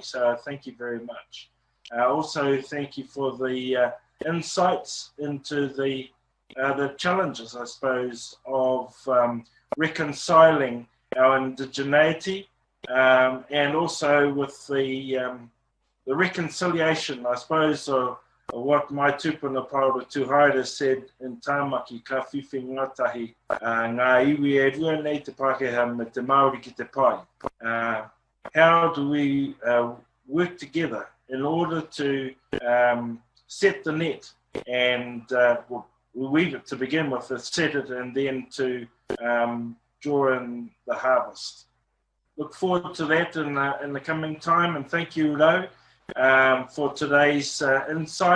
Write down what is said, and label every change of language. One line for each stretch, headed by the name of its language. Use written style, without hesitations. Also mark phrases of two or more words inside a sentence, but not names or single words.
English: So thank you very much. Also, thank you for the insights into the challenges, I suppose, of reconciling our indigeneity, and also with the reconciliation, I suppose, of what my tupuna Paora Tuhaira said in Tāmaki,
Māori: ka whiwhi ngātahi, ngā iwi e rua nei te Pākehā me te Māori ki te pai.
English: How do we work together in order to set the net and we weave it to begin with, set it, and then to draw in the harvest. Look forward to that in the coming time, and thank you, Ro, for today's insight.